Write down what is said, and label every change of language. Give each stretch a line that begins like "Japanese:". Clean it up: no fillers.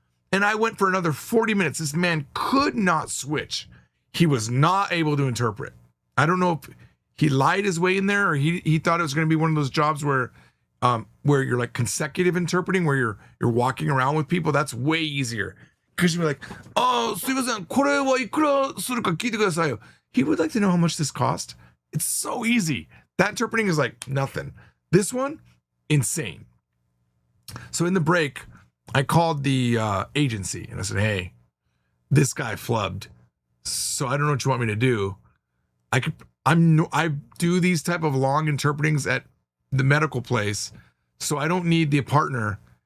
English: And I went for another 40 minutes. This man could not switch. He was not able to interpret. I don't know if he lied his way in there, or he thought it was going to be one of those jobs where you're like consecutive interpreting, where you're walking around with people. That's way easier. Because you'd be like, oh,
Japanese: すいません、これはいくらするか聞いてくださいよ.
English: He would like to know how much this cost. It's so easy. That interpreting is like nothing. This one, insane. So in the break, I called the agency and I said, hey, this guy flubbed. So I don't know what you want me to do. I do these type of long interpretings at the medical place, so I don't need the partner.